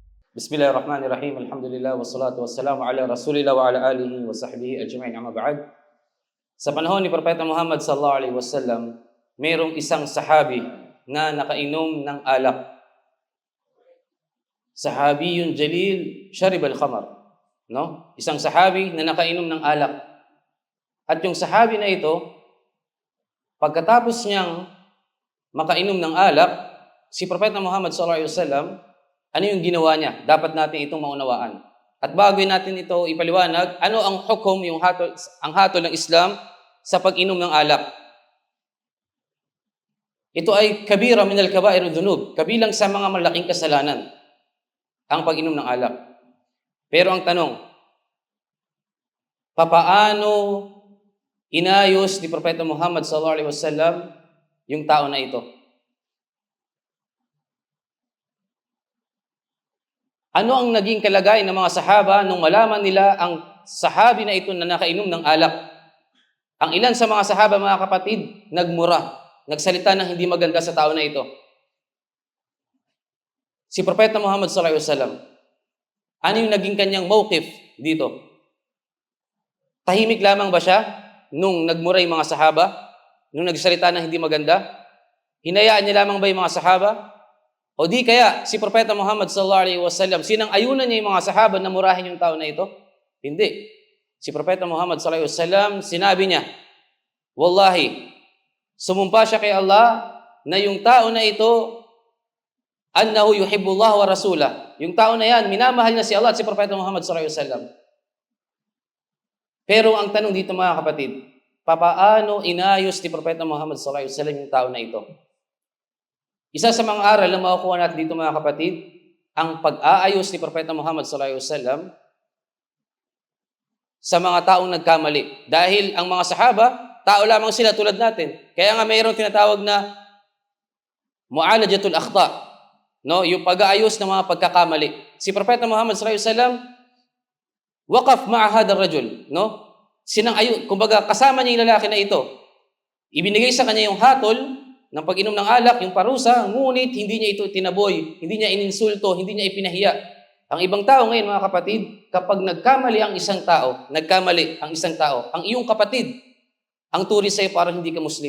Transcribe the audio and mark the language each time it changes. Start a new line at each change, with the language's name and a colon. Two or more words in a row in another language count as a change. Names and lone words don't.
Arabic: بسم الله الرحمن الرحيم. الحمد لله والصلاة والسلام على رسول الله وعلى آله وصحبه أجمعين. أما بعد.
Filipino: Sa panahon ni Propeta Muhammad
Arabic: صلى الله عليه وسلم,
Filipino: mayroong isang sahabi na nakainom ng alak.
Arabic: صحابي جليل شارب الخمر.
Filipino: No? Isang sahabi na nakainom ng alak. At yung sahabi na ito, pagkatapos niyang makainom ng alak, si Propeta Muhammad
Arabic: صلى الله عليه وسلم,
Filipino: ano yung ginawa niya? Dapat natin itong maunawaan. At bago natin ito ipaliwanag, ano ang hukom, ang hatol ng Islam sa pag-inom ng alak? Ito ay
Arabic: كبيرة من كبائر الذنوب,
Filipino: kabilang sa mga malaking kasalanan, ang pag-inom ng alak. Pero ang tanong, papaano inayos ni Propeta Muhammad
Arabic: صلى الله عليه وسلم
Filipino: yung tao na ito? Ano ang naging kalagayan ng mga sahaba nung malaman nila ang sahabi na ito na nakainom ng alak? Ang ilan sa mga sahaba, mga kapatid, nagmura, nagsalita ng hindi maganda sa tao na ito. Si Propeta Muhammad
Arabic: صلى الله عليه وسلم,
Filipino: ano yung naging kanyang mawqif dito? Tahimik lamang ba siya nung nagmura yung mga sahaba? Nung nagsalita ng hindi maganda? Hinayaan niya lamang ba yung mga sahaba? O di kaya, si Propeta Muhammad
Arabic: صلى الله عليه وسلم,
Filipino: sinang-ayunan niya yung mga sahaba na murahin yung tao na ito? Hindi. Si Propeta Muhammad
Arabic: صلى الله عليه وسلم,
Filipino: sinabi niya, wallahi, sumumpa siya kay Allah na yung tao na ito,
Arabic: أنه يحب الله ورسوله.
Filipino: Yung tao na yan, minamahal niya si Allah at si Propeta Muhammad
Arabic: صلى الله عليه وسلم.
Filipino: Pero ang tanong dito, mga kapatid, papaano inayos ni Propeta Muhammad
Arabic: صلى الله عليه وسلم
Filipino: yung tao na ito? Isa sa mga aral na makukuha natin dito, mga kapatid, ang pag-aayos ni Propeta Muhammad
Arabic: صلى الله عليه وسلم
Filipino: sa mga taong nagkamali. Dahil ang mga sahaba, tao lamang sila tulad natin. Kaya nga mayroong tinatawag na
Arabic: معالجة الأخطاء,
Filipino: no? Yung pag-aayos ng mga pagkakamali. Si Propeta
Arabic: Muhammad صلى الله عليه وسلم وقف مع هذا الرجل,
Filipino: no? Kumbaga kasama niya yung lalaki na ito. Ibinigay sa kanya yung hatol ng pag-inom ng alak, yung parusa, ngunit hindi niya ito tinaboy, hindi niya ininsulto, hindi niya ipinahiya. Ang ibang tao ngayon, mga kapatid, kapag nagkamali ang isang tao, ang iyong kapatid, ang turi sa'yo parang hindi ka Muslim.